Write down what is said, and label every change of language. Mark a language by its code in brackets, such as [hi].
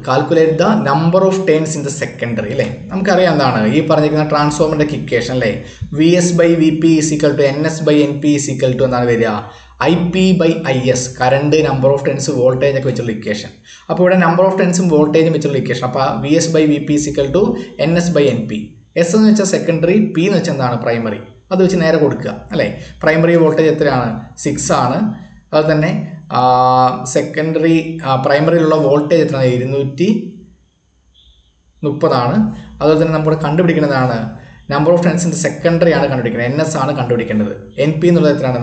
[en] calculate the number of turns in the secondary [ml] അല്ലേ. നമുക്കറിയാം എന്താണ് ഈ പറഞ്ഞിരിക്കുന്ന ട്രാൻസ്ഫോമറിന്റെ ഇക്വേഷൻ അല്ലേ. VS/VP = NS/NP = എന്താണ് വരിക? IP/IS, current, number of turns, voltage ഒക്കെ വെച്ചുള്ള ഇക്വേഷൻ. അപ്പോൾ ഇവിടെ നമ്പർ ഓഫ് ടേൺസും വോൾട്ടേജും വെച്ചുള്ള ഇക്വേഷൻ. അപ്പോൾ VS/VP = NS/NP. S എന്ന് വെച്ചാൽ സെക്കൻഡറി, P എന്ന് വെച്ചാൽ എന്താണ്? പ്രൈമറി. അത് വെച്ച് നേരെ കൊടുക്കുക അല്ലേ. പ്രൈമറി വോൾട്ടേജ് എത്രയാണ്? 6 ആണ്. അതുപോലെ തന്നെ സെക്കൻഡറി പ്രൈമറിയിലുള്ള വോൾട്ടേജ് എത്രയാണ്? 230 ആണ്. അതുപോലെ തന്നെ നമ്മൾ കണ്ടുപിടിക്കുന്നതാണ് നമ്പർ ഓഫ് ടേൺസിൻ്റെ സെക്കൻഡറി ആണ് കണ്ടുപിടിക്കുന്നത്. NS ആണ് കണ്ടുപിടിക്കേണ്ടത്. NP എന്നുള്ളത് എത്രയാണ്?